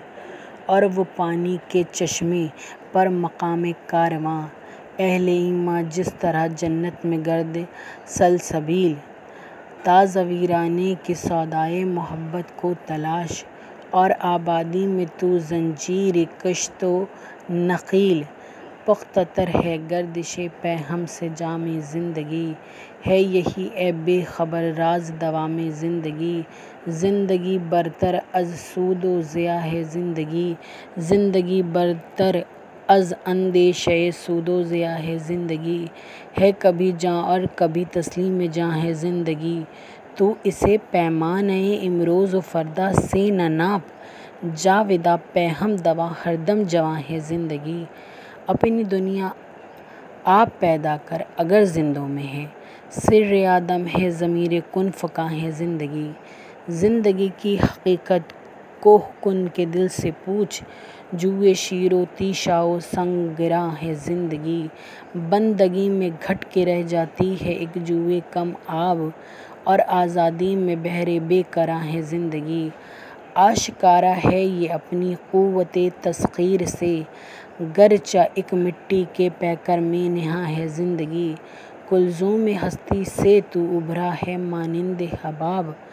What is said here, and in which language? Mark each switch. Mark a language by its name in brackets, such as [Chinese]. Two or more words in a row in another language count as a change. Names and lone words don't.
[Urdu] اور وہ پانی کے چشمے پر مقام کارواں، اہل ایماں جس طرح جنت میں گرد سلسبیل، تازہ ویرانے کے سودائے محبت کو تلاش، اور آبادی میں تو زنجیر کشت و نخیل، پختہ تر ہے گردش پیہم سے جام زندگی، ہے یہی اے بے خبر راز دوام زندگی، زندگی برتر از سود و ضیاع ہے زندگی، زندگی برتر از اندیشہ سود و ضیاع ہے زندگی، ہے کبھی جاں اور کبھی تسلیم جاں ہے زندگی، تو اسے پیمانۂ امروز و فردا سے نہ ناپ، جاوداں پیہم دوا ہر دم جواں ہے زندگی، اپنی دنیا آپ پیدا کر اگر زندوں میں ہے، سر آدم ہے ضمیر کن فکاں ہے زندگی، زندگی کی حقیقت کوہ کن کے دل سے پوچھ، جوئے شیر و تیشا و سنگ گراں ہے زندگی، بندگی میں گھٹ کے رہ جاتی ہے ایک جوئے کم آب، اور آزادی میں بحر بے کراں ہے زندگی، آشکارا ہے یہ اپنی قوت تسخیر سے، گرچہ ایک مٹی کے پیکر میں نہاں ہے زندگی، کلثوم ہستی سے تو ابھرا ہے مانند حباب،